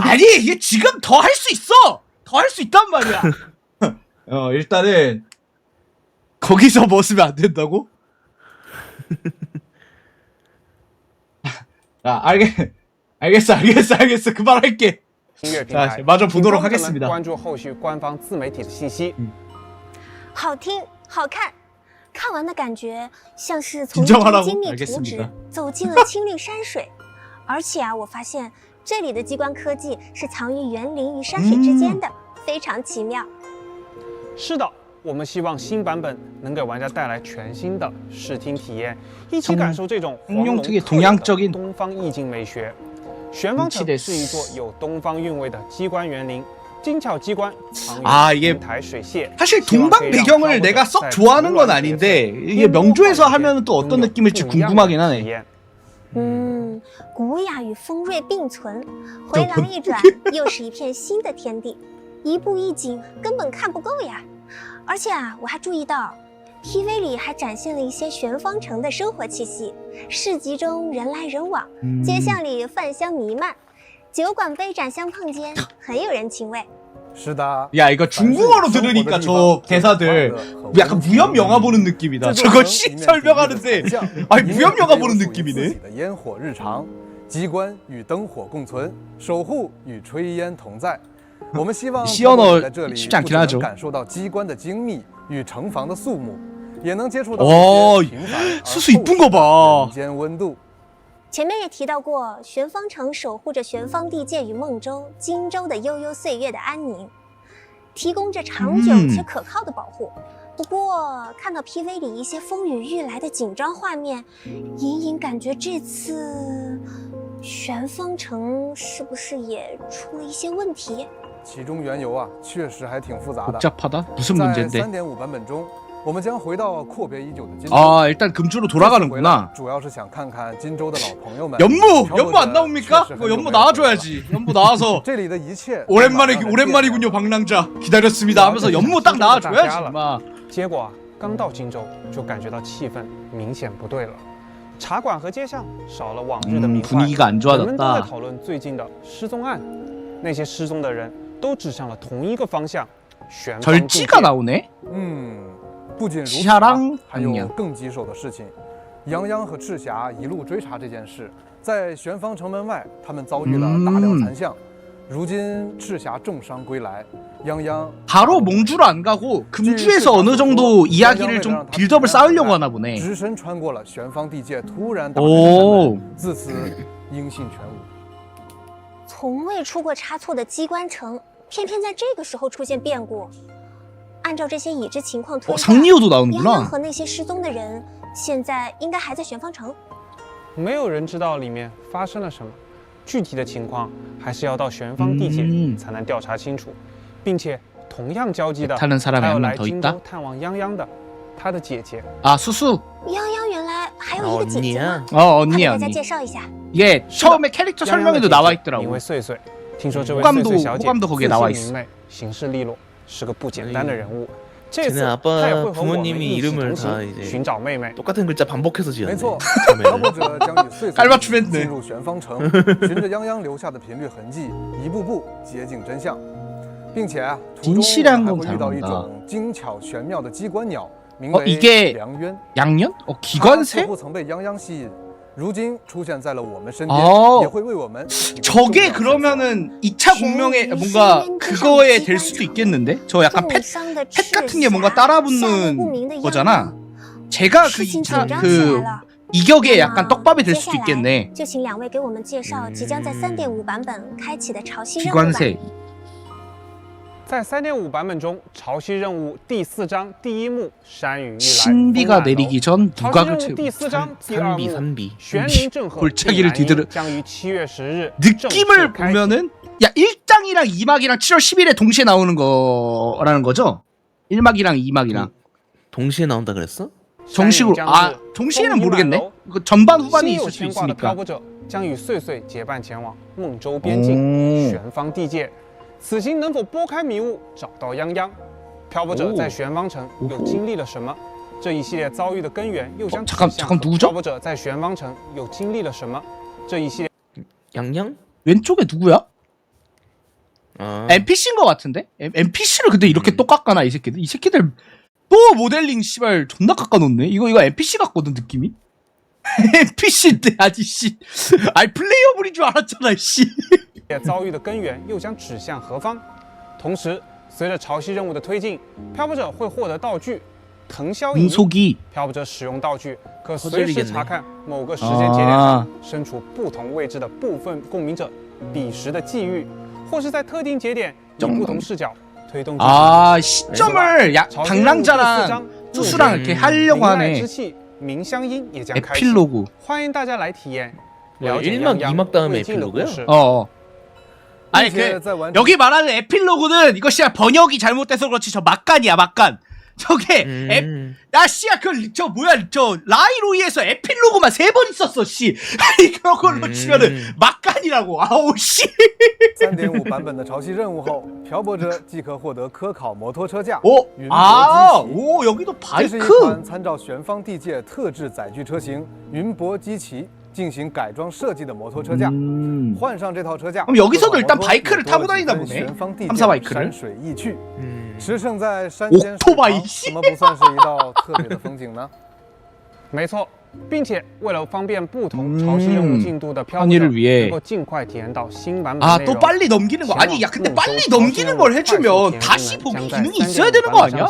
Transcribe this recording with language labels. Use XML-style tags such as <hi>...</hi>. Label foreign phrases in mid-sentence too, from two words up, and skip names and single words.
<ko>아니 이게 지금 더 할 수 있어. 더 할 수 있단 말이야. 일단은 거기서 벗으면 안 된다고? 야, 알겠어. 그만할게.</ko> <zh>音乐平台，</zh> <ko>자 마저</ko> <zh>请</zh> <ko>보도록</ko> <zh>观众们</zh> <ko>하겠습니다.</ko> <zh>关注后续官方自媒体的信息。好听，好看，看完的感觉像是从一</zh> <ko>진정하라고</ko> <zh>张精密图</zh> <ko>알겠습니다</ko> <zh>纸走进了青绿山水。而且啊，我发现这里的机关科技是藏于园林与山水之间的，非常奇妙。是的，我们希望新版本能给玩家带来全新的视听体验，一起感受这种黄龙特有的东方意境美学。玄方城是一座有东方韵味的机关园林，精巧机关藏于平台水榭。</zh> <ko>사실 동방 배경을 내가 썩 좋아하는 건 아닌데 이게 명조에서 하면 또 어떤 느낌일지 궁금하긴 하네.</ko> <zh>古雅与锋锐并存，回廊一转，又是一片新的天地，一步一景根本看不够呀！而且啊，我还注意到 PV 里还展现了一些玄方城的生活气息，市集中人来人往，街巷里饭香弥漫，酒馆杯盏相碰间，很有人情味。是的，</zh> <ko>야 이거 중국어로 들으니까 저 대사들 약간 무협 영화 보는 느낌이다. 저거 씨 설명하는데 아니 무협 영화 보는 느낌이네.</ko> <zh>烟火日常，机关与灯火共存，守护与炊烟同在。我们希望在这里不只能感受到机关的精密与城防的肃穆，也能接触到平凡而厚实的人间温度。前面也提到过，玄方城守护着玄方地界与孟州、荆州的悠悠岁月的安宁，提供着长久且可靠的保护。不过，看到 PV 里一些风雨欲来的紧张画面，隐隐感觉这次玄方城是不是也出了一些问题？其中缘由啊，确实还挺复杂的。</zh> <ko>복잡하다? 무슨 문제인데?</ko> <zh>3.5 版本中。我们将回到阔别已久的金州。</zh> <ko>아 일단 금주로 돌아가는구나.</ko> <zh>主要是想看看金州的老朋友们。</zh> <ko>연무 안 나옵니까? 이거 연무 나와줘야지. 연무 나와서</ko> <zh>这里的一切</zh> <ko>오랜만이군요 방랑자. 기다렸습니다 하면서 연무 딱 나와줘야지 마.</ko> <zh>结果啊，刚到荆州就感觉到气氛明显不对了。茶馆和街巷少了往日的明快，</zh> <ko>분위기가 안</ko> <zh>人们都在</zh> <ko>좋아졌다.</ko> <zh>讨论最近的失踪案，那些失踪的人都指向了同一个方向，玄方地界。</zh> <ko>절지가 나오네.</ko> <zh>不仅如此，还有更棘手的事情。杨央和赤霞一路追查这件事，在玄方城门外，他们遭遇了大量残像。如今赤霞重伤归来，杨央</zh> <ko>바로 몽주로 안 가고 금주에서 어느 정도 이야기를 좀 빌드업을 쌓으려고 하나 보네.</ko> <zh>只身穿过了玄方地界，突然打开山门，自此音信全无。从未出过差错的机关城，偏偏在这个时候出现变故。按照这些已知情况推断，杨洋和那些失踪的人现在应该还在玄方城。没有人知道里面发生了什么，具体的情况还是要到玄方地界才能调查清楚，并且同样交际的还有来荆州探望泱泱的他的姐姐</zh> <ko>啊，수수。</ko> <zh>泱泱原来还有一个姐姐吗？</zh> <ko>언니야.</ko> <zh>大家介绍一下。</zh> <ko>예, 처음에 캐릭터 설명에도 나와 있더라고.</ko> <zh>名为穗穗，听说这位穗穗小姐</zh> <ko>호감도 거기에 나와 있어.</ko> <zh>明媚，行事利落。 是个不简单的人物。这次他也会和我们一起同行寻找妹妹。</zh> <ko>똑같은 글자 반복해서 지었네.</ko> <zh>没错，挑拨者将与穗穗进入玄方城，循着泱泱留下的频率痕迹，一步步接近真相，并且啊，途中还会遇到一种精巧玄妙的机关鸟，名为良渊。</zh> <ko>양년? 기관새?</ko> <zh>似乎曾被泱泱吸引。如今出现在了我们身边，也会为我们。</zh> <ko>저게 그러면은 2차 공명에 뭔가 그거에 될 수도 있겠는데? 저 약간 펫 같은 게 뭔가 따라붙는 거잖아. 제가 그 2차 그 이격에 약간 떡밥이 될 수도 있겠네.</ko> <zh>就请两位给我们介绍即将在3.5版本开启的潮汐任务吧。</zh> <ko>기관새.</ko> <zh>在3.5版本中，潮汐任务第4章第1幕山雨欲来，</zh> <ko>신비가 내리기 전 누각을 채우고.</ko> <zh>第4章第2幕</zh> <ko>산비. 골짜기를 뒤들어.</ko> <zh>将于7月10日</zh> <ko>느낌을 보면은 야 1장이랑 2막이랑 7월 10일에 동시에 나오는 거라는 거죠? 1막이랑 2막이랑 동시에 나온다 그랬어? 정식으로 아 동시에는 모르겠네. 그 전반 후반이 있을 수 있으니까.</ko> <zh>将与穗穗结伴前往孟州边境玄方地界。此行能否拨开迷雾，找到泱泱？漂泊者在玄方城又经历了什么？这一系列遭遇的根源又将指向漂泊者在玄方城又经历了什么？这一系列</zh> <ko>양양? 왼쪽에 누구야? NPC인 것 같은데? NPC를 근데 이렇게 또 깎아놔 이 새끼들. 이 새끼들 또 모델링 씨발 존나 깎아놓네. 이거 NPC 같거든 느낌이. NPC인데 아니 씨. 아니 플레이어블인 줄 알았잖아 씨.</ko> <zh>遭遇的根源又将指向何方？同时，随着潮汐任务的推进，漂泊者会获得道具腾霄仪。</zh> <ko>운속이</ko> <zh>漂泊者使用道具可随时查看某个时间节点上身处不同位置的部分共鸣者彼时的际遇，或是在特定节点以不同视角推动。</zh> <ko>아 시점을 야 방랑자랑 투수랑 이렇게 하려고 하네.</ko> <zh>冥乡音也将开始，</zh> <ko>에필로그.</ko> <zh>欢迎大家来体验。了解</zh> <ko>1막</ko> <zh>杨洋</zh> <ko>2막 다음에</ko> <zh>未尽的故</zh> <ko>에필로그요?</ko> <zh>事。</zh> <ko>아니 그 여기 말하는 에필로그는 이거 씨야 번역이 잘못돼서 그렇지 저 막간이야 막간. 저게 야 씨야 그 저 뭐야 저 라이로이에서 에필로그만 3번 있었어 씨. 아니 그런 걸로 치면은 막간이라고. 아우 씨.</ko> <zh>3.5 版本的潮汐任务后，漂泊者即可获得科考摩托车架、</zh> <ko>오,</ko> <zh>云</zh> <ko>아,</ko> <zh>泊机骑。</zh> <ko>오 여기도</ko> <zh>这是一</zh> <ko>바이크.</ko> <zh>款参照玄方地界特制载具车型云泊机骑进行改装设计的摩托车架。换上这套车架，</zh> <ko>그럼 여기서도 일단</ko> <zh>这款摩托</zh> <ko>바이크를</ko> <zh>也多</zh> <ko>타고</ko> <zh>了几</zh> <ko>다니나</ko> <zh>分</zh> <ko>보네.</ko> <zh>玄方地</zh> <ko>삼사</ko> <zh>界</zh> <ko>바이크를.</ko> <zh>山水异趣。 驰骋在山</zh> <ko>오</ko> <zh>间水</zh> <ko>토바이</ko> <zh>旁，怎么不算是一道特别的风景呢？没错，并且为了方便不同潮汐任务进度的漂泊者</zh> <ko>편의를 위해</ko> <zh>能够尽快体验到新版本</zh> <ko>아</ko> <zh>内</zh> <ko>또</ko> <zh>容。</zh> <ko>빨리 넘기는 거 아니 야 근데 빨리 넘기는 걸 해주면 다시 보기 기능이 있어야 되는 거 아니야?</ko>